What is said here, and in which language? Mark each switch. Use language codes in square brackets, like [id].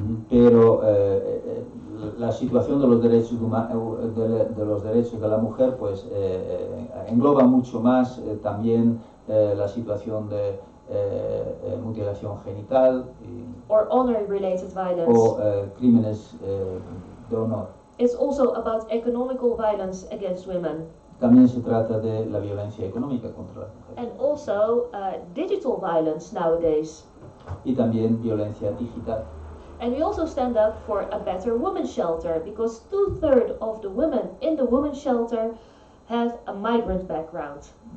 [es] Pero la situación de los derechos de los derechos de la mujer pues engloba mucho más también la situación de mutilación genital [en] or honor-related violence. [es] O crímenes de honor. [en] It's also about economical violence against women. [es] También se trata de la violencia económica contra las mujeres. [en] And also digital violence nowadays. [es] Y también violencia digital. [en] And we also stand up for a better women's shelter, because 2/3 of the women in the women's shelter have a migrant background.